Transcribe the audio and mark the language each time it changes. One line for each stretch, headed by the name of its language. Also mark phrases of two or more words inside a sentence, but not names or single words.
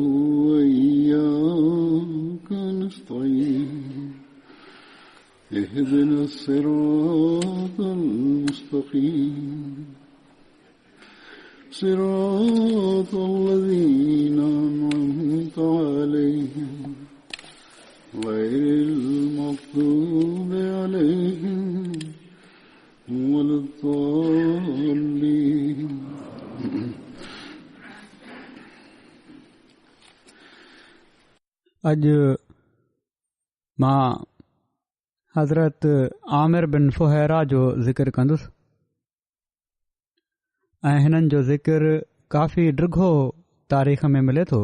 Arabic: وإياك نستعين اهدنا الصراط المستقيم صراط الذين أنعمت عليهم غير المغضوب عليهم ولا الضالين
Sindhi: अॼु मां हज़रत आमिर बिन फुहैरा जो ज़िक्र कंदुसि ऐं हिननि जो ज़िक्र काफ़ी ॾिघो तारीख़ में मिले थो।